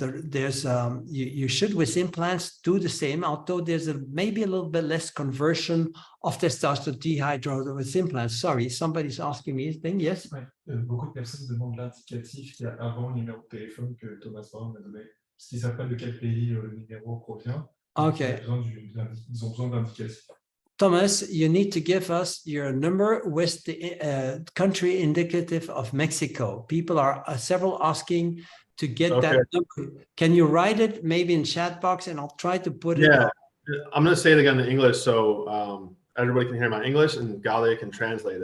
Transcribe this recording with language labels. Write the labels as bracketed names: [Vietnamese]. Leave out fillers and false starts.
[English] There's you should with implants do the same, although there's maybe a little bit less conversion of testosterone dehydrogenase with implants. Sorry, somebody's asking me a thing. Yes. [French] Ouais. Beaucoup de personnes demandent l'indicatif qu'il y a avant le numéro de téléphone que Thomas Brown m'a donné, parce qu'ils savent pas de quel pays le numéro provient. [English] Okay. [French] Ils ont besoin d'indicatifs. [English] Thomas, you need to give us your number with the country indicative of Mexico. People are several asking to get that number. Can you write it maybe in chat box, and I'll try to put it up. I'm going to say it again in English so everybody can hear my English and Galia can translate it.